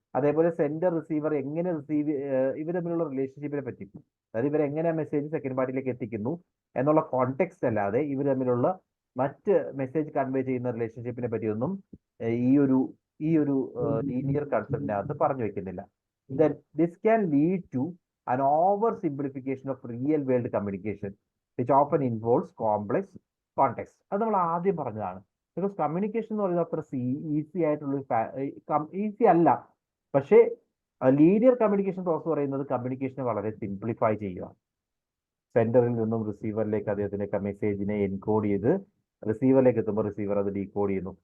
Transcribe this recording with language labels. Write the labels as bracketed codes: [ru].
[ml] അതേപോലെ sender receiver എങ്ങനെ ഇവർ തമ്മിലുള്ള റിലേഷൻഷിപ്പിനെ പറ്റി, അതായത് ഇവരെങ്ങനെ മെസ്സേജ് സെക്കൻഡ് പാർട്ടിയിലേക്ക് എത്തിക്കുന്നു എന്നുള്ള കോണ്ടെക്സ്റ്റ് അല്ലാതെ ഇവർ തമ്മിലുള്ള മറ്റ് മെസ്സേജ് കൺവേ ചെയ്യുന്ന റിലേഷൻഷിപ്പിനെ പറ്റിയൊന്നും ഈ ഒരു ലീനിയർ കൺസെപ്റ്റിനകത്ത് പറഞ്ഞു വെക്കുന്നില്ല. [en] Then this can lead to an oversimplification of real world communication, which often involves complex context. [ml] അത് നമ്മൾ ആദ്യം പറഞ്ഞതാണ്. ബിക്കോസ് കമ്മ്യൂണിക്കേഷൻ എന്ന് പറയുന്നത് അത്ര ഈസി ആയിട്ടുള്ള ഈസി അല്ല. പക്ഷേ ലീനിയർ കമ്മ്യൂണിക്കേഷൻ പ്രോസസ് പറയുന്നത് കമ്മ്യൂണിക്കേഷനെ വളരെ സിംപ്ലിഫൈ ചെയ്യുക. സെൻഡറിൽ നിന്നും റിസീവറിലേക്ക് അദ്ദേഹത്തിന്റെ മെസ്സേജിനെ എൻകോഡ് ചെയ്ത് റിസീവറിലേക്ക് എത്തുമ്പോൾ റിസീവർ അത് ഡീകോഡ് ചെയ്യുന്നു.